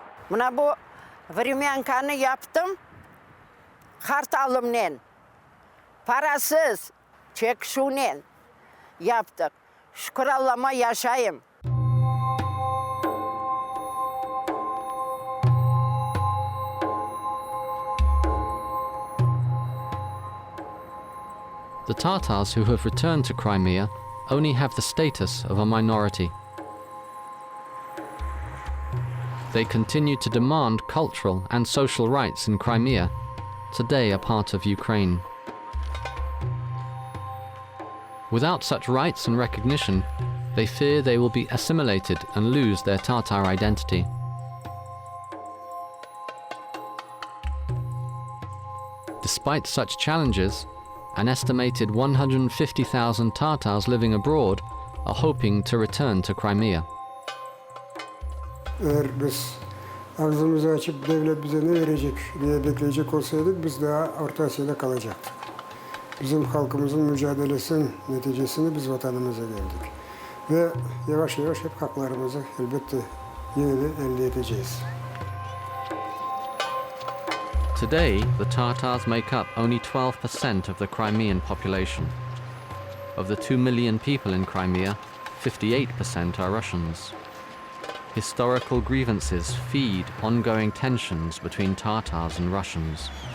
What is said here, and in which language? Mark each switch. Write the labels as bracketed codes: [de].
[crh] Buna bu времянkanı yaptım. Kartalımla, parasız, çekşuyle yaptık. Şükür Allah'ıma yaşayayım. [en] The Tatars who have returned to Crimea only have the status of a minority. They continue to demand cultural and social rights in Crimea, today a part of Ukraine. Without such rights and recognition, They fear they will be assimilated and lose their Tatar identity. Despite such challenges, an estimated 150,000 Tatars living abroad are hoping to return to Crimea. [tr] Eğer biz ağzımızı açıp devlet bize ne verecek diye bekleyecek olsaydık biz daha Orta Asya'da kalacaktık. Bizim halkımızın mücadelesinin neticesinde biz vatanımıza geldik. Ve yavaş yavaş hep haklarımızı elbette yine de elde edeceğiz. [en] Today, the Tatars make up only 12% of the Crimean population. Of the 2 million people in Crimea, 58% are Russians. Historical grievances feed ongoing tensions between Tatars and Russians.